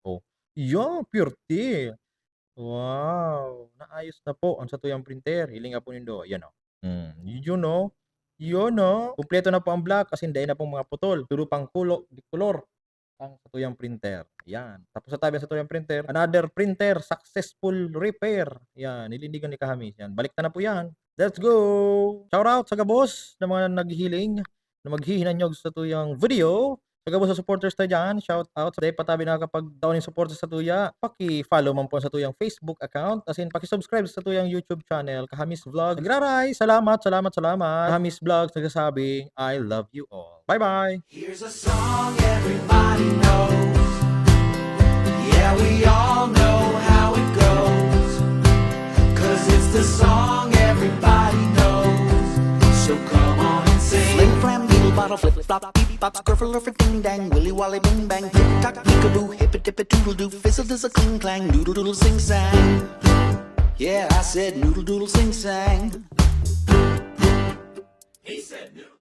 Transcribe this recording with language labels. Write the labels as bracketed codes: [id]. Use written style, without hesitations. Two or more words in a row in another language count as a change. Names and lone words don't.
[bik] Oh. Yan, purty. Wow, naayos na po ang sa tuyang printer. Hiling nga po nindo, yan oh. Yun oh. Yun, no? Kumpleto na po ang black kasi hindi na pong mga putol. Puro pang color ang satuyang printer. Yan. Tapos sa tabi ng satuyang printer, [en] another printer, successful repair. [bik] Yan, nilindigan ni Kahamis. Yan, balik na po yan. [en] Let's go! Shout out [bik] sa gabos na mga naghihiling na maghihinanyog sa tuyang video. Sa gabos sa supporters tayo dyan, [en] shout out. [bik] Sa day patabi nakakapag-down yung supporters sa tuya, paki-follow man po sa tuyang [en] Facebook account. [bik] As in, paki-subscribe sa tuyang [en] YouTube channel, [bik] Kahamis Vlog. Nagraray! Salamat, salamat, salamat. Kahamis Vlogs nagsasabing, [en] I love you all. Bye-bye! Here's a song everybody knows. Yeah, we all know how it goes. 'Cause it's the song everybody knows. So come on and sing. Flim flam, needle bottle, flip flop, beep bop, skirfle, lurfer, ding dang, willy wally, bing bang, tick tock, peekaboo, hip it, dip it, doodle doo, fizzle, dizzle, cling clang, doodle doodle, sing sang. Yeah, I said noodle doodle, sing sang. He said no.